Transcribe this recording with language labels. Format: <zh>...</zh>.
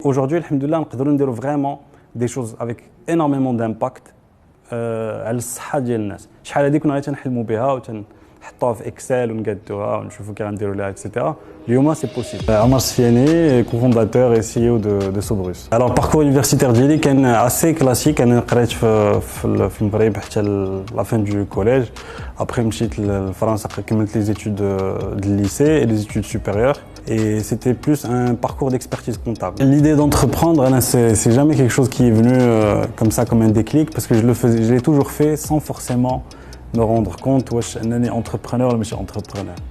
<fr>Aujourd'hui, alhamdoulilah, on peut dire vraiment des choses avec énormément d'impact</fr> <ar>على الصحة ديال الناس. شحال هذيك كنا تنحلموا بها وتنحطوها في اكسل ونقادوها ونشوفوا كي غنديروا لها etc. اليوم سي بوسيبل.</ar> <fr>عمر سفياني, cofondateur et CEO de Sobrus. Alors parcours universitaire</fr> <ar>ديالي كان</ar> <fr>assez classique.</fr> <ar>انا قريت في المغرب حتى</ar> <fr>la fin du collège. Après</fr> <ar>مشيت لفرنسا كملت</ar> <fr>les études de lycée et les études supérieures. Et c'était plus un parcours d'expertise comptable. L'idée d'entreprendre, c'est jamais quelque chose qui est venu comme ça, comme un déclic, parce que je l'ai toujours fait sans forcément me rendre compte que je suis entrepreneur, mais je suis entrepreneur.</fr>